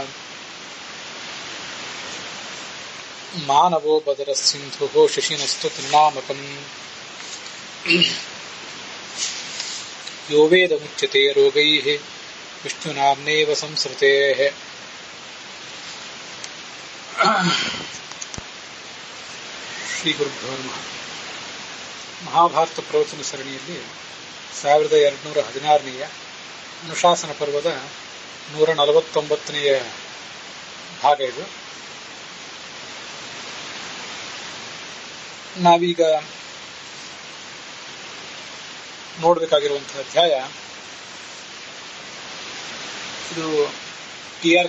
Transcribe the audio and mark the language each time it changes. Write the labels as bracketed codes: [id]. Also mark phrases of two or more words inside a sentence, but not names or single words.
[sa] ಮಾನವೋ ಬದರಸ್ಸಿಂಧುಃ ಶಶಿನಸ್ತು ತನ್ನಾಮಕಂ ಯೋ ವೇದಮುಚ್ಯತೆ ರೋಗೈಃ ವಿಷ್ಣುನಾಮ್ನೇವ ಸಂಸೃತೇಃ. ಶ್ರೀ ಗುರುಭ್ಯೋ ನಮಃ. [kn] ಮಹಾಭಾರತ ಪ್ರವಚನ ಸರಣಿಯಲ್ಲಿ 1216ನೇಯ ಅನುಶಾಸನ ಪರ್ವದ 149ನೇಯ ಭಾಗ ಇದು. ನಾವೀಗ ನೋಡಬೇಕಾಗಿರುವಂತಹ ಅಧ್ಯಾಯ ಇದು ಟಿ.ಆರ್.